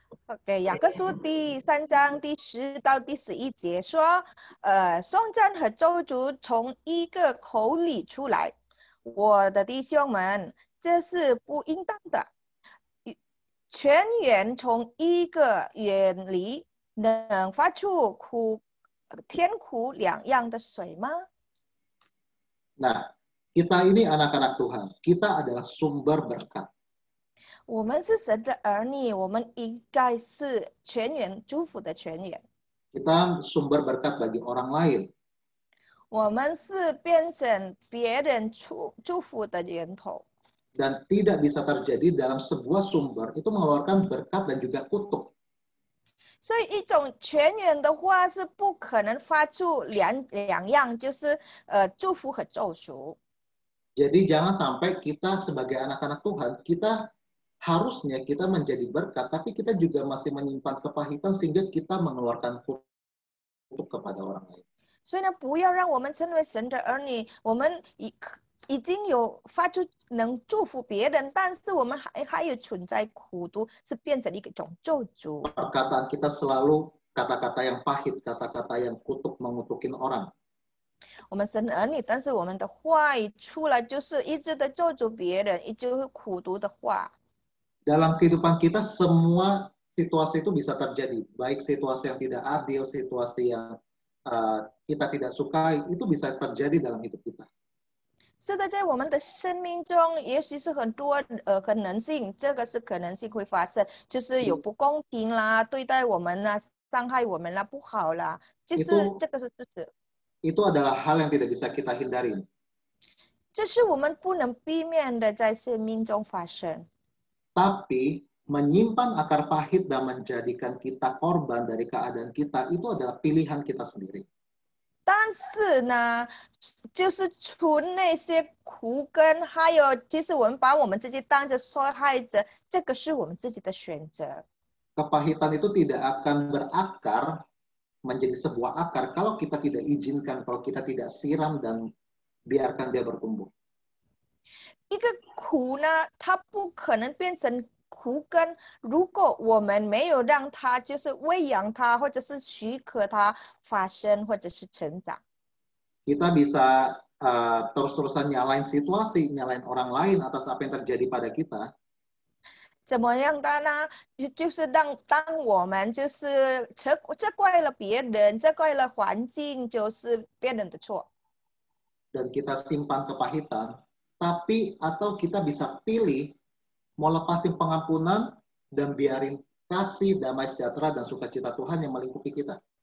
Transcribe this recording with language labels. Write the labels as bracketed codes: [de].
[zh] OK， 雅各书第3章第10到第11节说，颂赞和咒诅从一个口里出来，我的弟兄们，这是不应当的。泉源从一个远离，能发出甜苦两样的水吗？ [id] Nah, kita ini anak-anak Tuhan. Kita adalah sumber berkat. [zh] 我们是神的儿女，我们应该是泉源祝福的泉源。 [id] Kita sumber berkat bagi orang lain. [zh] 我们是变成别人祝福的源头。 [id] Dan tidak bisa terjadi dalam sebuah sumber itu mengeluarkan berkat dan juga kutuk. [zh] 所以一种泉源的话是不可能发出两样，就是祝福和咒诅。 [id] Jadi jangan sampai kita sebagai anak-anak Tuhan, kita harusnya kita menjadi berkat, tapi kita juga masih menyimpan kepahitan sehingga kita mengeluarkan kutuk kepada orang lain. [zh] 所以呢，不要让我们成为神的儿女，我们已经有发出能祝福别人，但是我们还有存在苦毒，是变成一种咒诅。 [id] Perkataan kita selalu kata-kata yang pahit, kata-kata yang kutuk mengutukin orang. [zh] 我们神的儿女，但是我们的话语出来就是一直的咒诅别人，一直会苦毒的话。 [id] Dalam kehidupan kita semua situasi itu bisa terjadi, baik situasi yang tidak adil, situasi yang kita tidak sukai, itu bisa terjadi dalam hidup kita. [zh] 是的，在我们的生命中，也许是很多可能性，这个是可能性会发生，就是有不公平啦，对待我们啦，伤害我们啦，不好啦，就是这个是事实。 [id] Itu adalah hal yang tidak bisa kita hindarin. [zh] 这是我们不能避免的在生命中发生。 [id] Tapi menyimpan akar pahit dan menjadikan kita korban dari keadaan kita itu adalah pilihan kita sendiri. [zh] 但是呢，就是存那些苦根，还有就是我们把我们自己当着受害者，这个是我们自己的选择。 [id] Kepahitan itu tidak akan berakar menjadi sebuah akar kalau kita tidak izinkan, kalau kita tidak siram dan biarkan dia bertumbuh. [zh] 一个苦呢，它不可能变成苦根，如果我们没有让它就是喂养它，或者是许可它发生或者是成长。 [id] Kita bisa terus-terusan nyalain situasi, nyalain orang lain atas apa yang terjadi pada kita. [zh] 怎么样的呢？就是当我们就是责怪了别人，责怪了环境，就是别人的错。 [id] Dan kita simpan kepahitan, tapi atau kita bisa pilih mau lepasin pengampunan dan biarin kasih, damai sejahtera dan sukacita Tuhan yang melingkupi kita.